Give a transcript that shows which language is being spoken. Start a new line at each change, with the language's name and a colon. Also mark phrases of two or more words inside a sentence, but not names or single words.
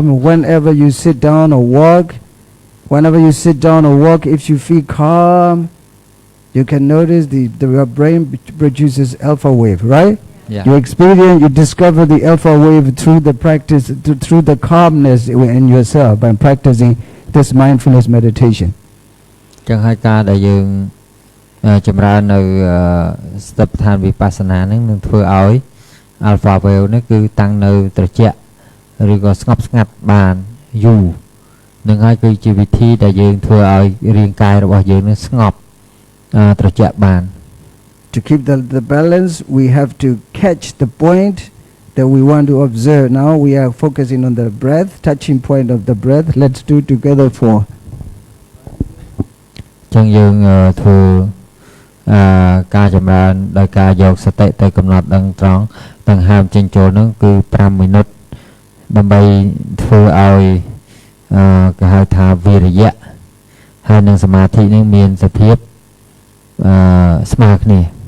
English: Whenever you sit down or walk, if you feel calm, you can notice your brain produces alpha wave, right? Yeah. You experience, you discover the alpha wave through the practice, through the calmness in yourself by practicing this mindfulness meditation.
Khmer: ចឹងហើយការដែលយើងចម្រើននៅសតិប្បដ្ឋានវិបស្សនាហ្នឹងនឹងធ្វើឲ្យ
English: alpha wave
Khmer: នេះគឺតាំងនៅត្រជាក់ឬក៏ស្ងប់ស្ងាត់បានយូរនឹងហើយគឺជាវិធីដែលយើងធ្វើឲ្យរាងកាយរបស់យើងនឹងស្ងប់ត្រជាក់បាន
English: To keep the balance, we have to catch the point that we want to observe. Now we are focusing on the breath, touching point of the breath. Let's do together 4.
Khmer: ចឹងយើងធ្វើការចម្រើនដោយការយកសតិទៅកំណត់ដឹងត្រង់ដង្ហើមចេញចូលហ្នឹងគឺ5មីនិតដើម្បីធ្វើឲ្យគេហៅថាវិរិយៈហើយនឹងសមាធិនេះមានសភាពស្មើគ្នា